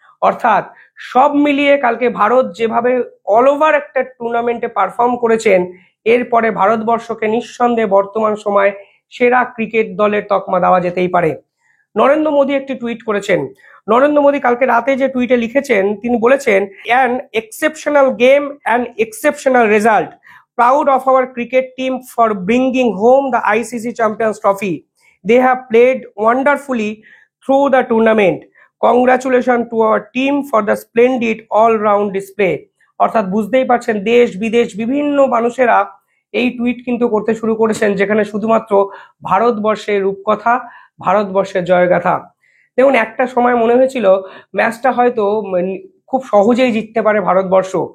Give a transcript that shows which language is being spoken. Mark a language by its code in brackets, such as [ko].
[bn] অর্থাৎ সব মিলিয়ে কালকে ভারত যেভাবে অল ওভার একটা টুর্নামেন্টে পারফর্ম করেছেন, এরপরে ভারতবর্ষকে নিঃসন্দেহে বর্তমান সময় সেরা ক্রিকেট দলের তকমা দেওয়া যেতেই পারে। নরেন্দ্র মোদী একটি টুইট করেছেন। নরেন্দ্র মোদী কালকে রাতে যে টুইটে লিখেছেন, তিনি বলেছেন, [en] An exceptional game and exceptional result, proud of our cricket team for bringing home the ICC Champions Trophy. They have played wonderfully through the tournament. Congratulations to our team for the splendid all-round display. [bn] অর্থাৎ বুঝতেই পারছেন দেশ বিদেশ বিভিন্ন মানুষেরা এই tweet কিন্তু করতে শুরু করেছেন, যেখানে শুধুমাত্র ভারতবর্ষের রূপকথা, ভারতবর্ষের জয়গাথা। দেখুন একটা সময় মনে হয়েছিল ম্যাচটা হয়তো খুব সহজেই জিততে পারে ভারতবর্ষ।